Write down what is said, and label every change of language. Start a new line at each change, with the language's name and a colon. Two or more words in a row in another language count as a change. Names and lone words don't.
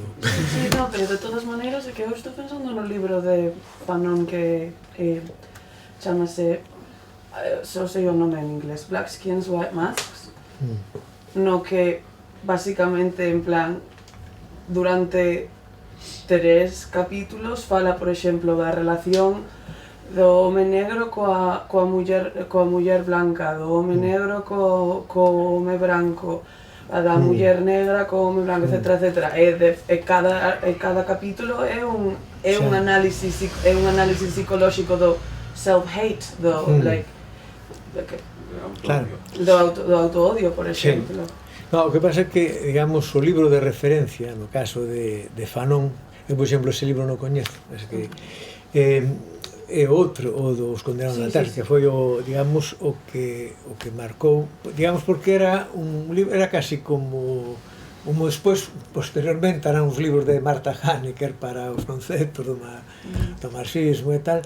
Galician: Sí, no, pero de todas maneiras é que eu estou pensando no libro de Fanon que chamase, só sei o nome en inglés, Black Skins, White Masks, no que basicamente, en plan, durante 3 capítulos fala, por exemplo, da relación do home negro coa muller blanca, do home negro co home branco, a da muller negra co home branco, etc. E cada capítulo é un análisis psicolóxico do self-hate, do auto-odio, por exemplo. O que pasa é que, digamos, o libro de referencia, no caso de Fanon, eu, por exemplo, ese libro non coñezo, é outro, o dos Condenados da Terra, que foi o que marcou, digamos, porque era un libro, era casi como despois, posteriormente, eran os libros de Martha Hanecker para os conceptos do marxismo e tal.